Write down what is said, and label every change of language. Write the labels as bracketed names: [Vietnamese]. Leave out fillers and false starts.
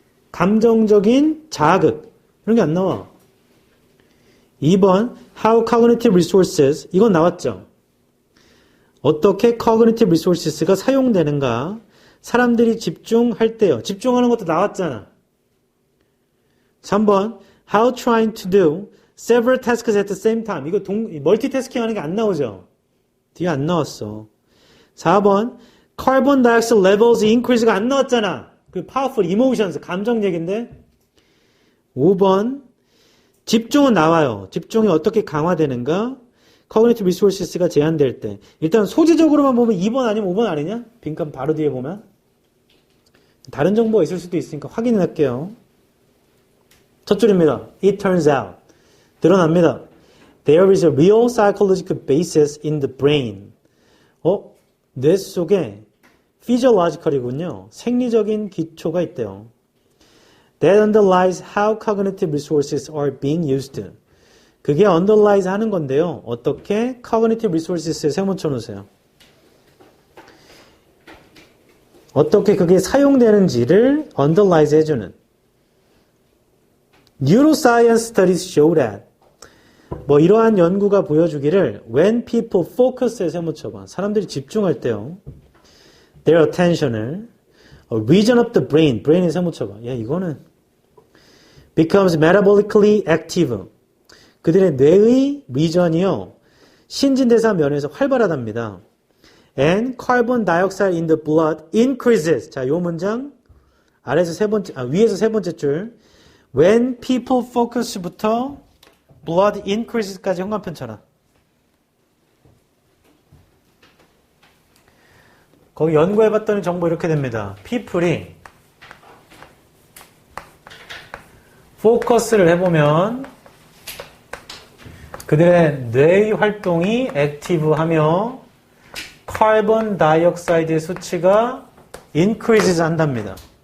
[Korean] 감정적인 자극 이런 게 안 나와. 2번 [English] how cognitive resources [Korean] 이건 나왔죠. 어떻게 cognitive resources가 사용되는가? 사람들이 집중할 때요. 집중하는 것도 나왔잖아. [English] 3번 how trying to do several tasks at the same time. [Korean] 이거 멀티태스킹 하는 게 안 나오죠. 뒤에 안 나왔어. [English] 4번 carbon dioxide levels increase가 [Korean] 안 나왔잖아. 그 [English] powerful emotions [Korean] 감정 얘기인데. 5번 집중은 나와요. 집중이 어떻게 강화되는가? cognitive resources가 제한될 때 일단 소지적으로만 보면 2번 아니면 5번 아니냐? 빈칸 바로 뒤에 보면 다른 정보가 있을 수도 있으니까 확인을 할게요. 첫 줄입니다. [English] It turns out [Korean] 드러납니다. [English] There is a real psychological basis in the brain. [Korean] 뇌 속에 physiological이군요. 생리적인 기초가 있대요. [English] That underlies how cognitive resources are being used. [Korean] 그게 underlies 하는 건데요. 어떻게 cognitive resources에 세모 쳐놓으세요. 어떻게 그게 사용되는지를 underlies 해주는. [English] Neuroscience studies show that. [Korean] 뭐 이러한 연구가 보여주기를 [English] when people focus [Korean] 에 세모 쳐봐. 사람들이 집중할 때요. [English] Their attention을 a region of the brain, brain에 [Korean] 세모 쳐봐. 야 이거는 [English] becomes metabolically active. [Korean] 그들의 뇌의 region이요. 신진대사 면에서 활발하답니다. [English] And carbon dioxide in the blood increases. [Korean] 자, 요 문장 아래에서 위에서 세 번째 줄. [English] When people focus부터 blood increases까지 [Korean] 현관편 쳐라. 거기 연구해봤더니 정보 이렇게 됩니다. people이 포커스를 해보면 그들의 뇌의 활동이 액티브하며 카본 다이옥사이드의 수치가 increases 한답니다.